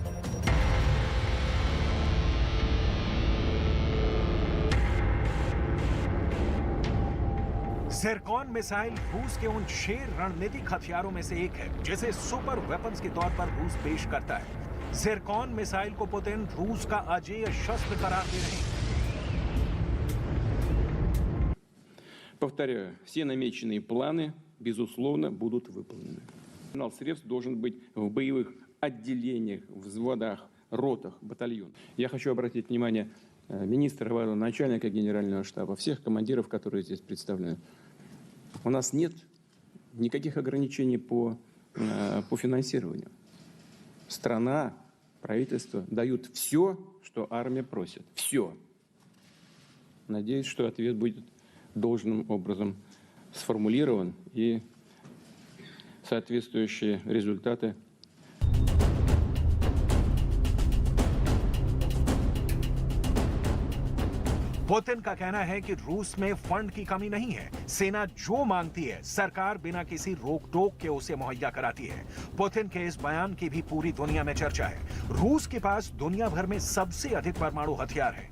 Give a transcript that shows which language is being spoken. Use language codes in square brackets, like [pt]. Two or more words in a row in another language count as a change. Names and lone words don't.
[hi] ज़िरकॉन मिसाइल रूस के उन 6 रणनीतिक हथियारों में से एक है जिसे [en] super weapons [hi] के तौर पर रूस पेश करता है। ज़िरकॉन मिसाइल को पुतिन रूस का अजेय शस्त्र करार दे रहे हैं। [ru] Повторяю, все намеченные планы, безусловно, будут выполнены. Арсенал средств должен быть в боевых отделениях, взводах, ротах, батальонах. Я хочу обратить внимание министра, начальника генерального штаба, всех командиров, которые здесь представлены. У нас нет никаких ограничений по финансированию. Страна, правительство дают все, что армия просит. Все. Надеюсь, что ответ будет должным образом сформулирован и соответствующие результаты. [hi] पुतिन का कहना है कि रूस में फंड की कमी नहीं है। सेना जो मांगती है सरकार बिना किसी रोक टोक के उसे मुहैया कराती है। पुतिन के इस बयान की भी पूरी दुनिया में चर्चा है। रूस के पास दुनिया भर में सबसे अधिक परमाणु हथियार है।